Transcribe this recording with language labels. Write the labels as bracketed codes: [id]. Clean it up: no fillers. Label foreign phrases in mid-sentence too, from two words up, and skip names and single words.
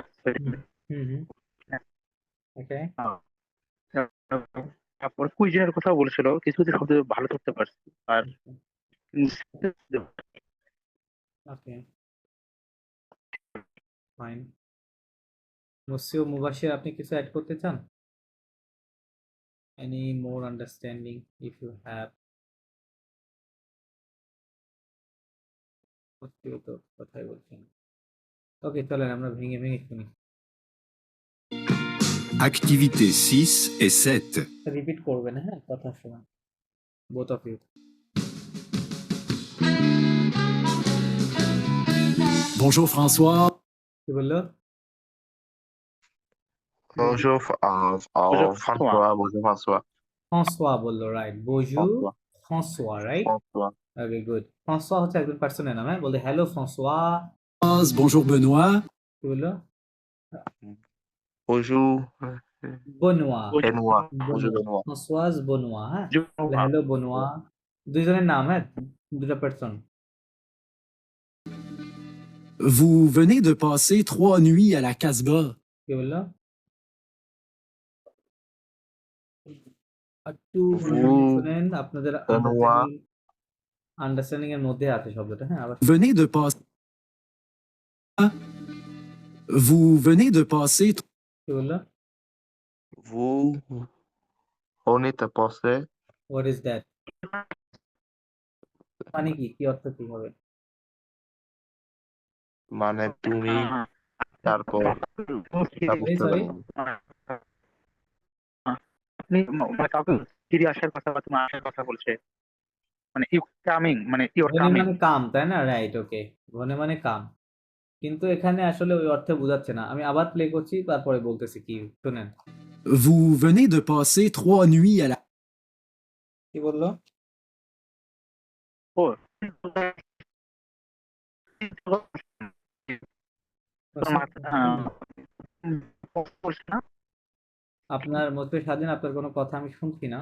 [bn] হুম, হুম। ওকে। তারপর কুইজিনের কথা বলছিল, কিছু কিছু শব্দ ভালো ধরতে পারছি। আর [en] Okay, fine. [bn] মুসলিম মুবাশির, আপনি কিছু অ্যাড করতে চান? [en] Any more understanding if you have? [bn] তো কথাই বলছেন। ওকে, চলেন আমরা ভেঙে ভেঙে শুনি। [fr] Activité 6 et 7. [bn] রিপিট করবেন, হ্যাঁ, কথার সময়। [en] Both of you. [fr] Bonjour François. [bn] কি বললো? [fr] Bonjour, Bonjour, François. Bonjour, François. [bn] François বললো, রাইট। Bonjour, [fr] François. François, [bn] রাইট? [fr] François. [bn] ওকে, গুড। François হচ্ছে একজন পার্সনের নাম, হ্যাঁ? বলতে হ্যালো François। [fr] Bonjour Benoît. [bn] কি বললো? [fr] Bonjour, Benoît। Benoît. Bonjour, Benoît. François Benoît, [bn] হ্যাঁ? [fr] Bonjour, [bn] হ্যালো Benoît। দুইজনের নাম, হ্যাঁ? দুটা পার্সন। [fr] Vous venez de passer 3 nuits à la Casbah. [bn] কি বললো? একটু [fr] Vous- [bn] শুনেন, আপনাদের Benoît. আন্ডারস্ট্যান্ডিং এর মধ্যে আছে শব্দটা, হ্যাঁ? আবার [fr] Venez de passer. Vous venez de passer [bn] কি বললো? [fr] Vous venez de passer [en] What is that? [bn] মানে কি? কি অর্থ কি হবে? মানে তুমি তারপর এই sorry? আপনি মানে কাউকে ফিরে আসার কথা বা তোমার আসার কথা বলছে, মানে [en] you coming, [bn] মানে ইউর [fr] ঘনে [bn] কামিং। মানে কাম, তাই না? রাইট, ওকে। ঘনে মানে কাম। কিন্তু এখানে আসলে ওই অর্থে বোঝাচ্ছে না। আমি আবার প্লে করছি, তারপরে বলতেছি কি, শুনেন। [fr] Vous venez de passer 3 nuits à la [bn] কি বললো? ও বলছে না, আপনার মধ্যে স্বাধীন, আপনার কোনো কথা আমি শুনছি না।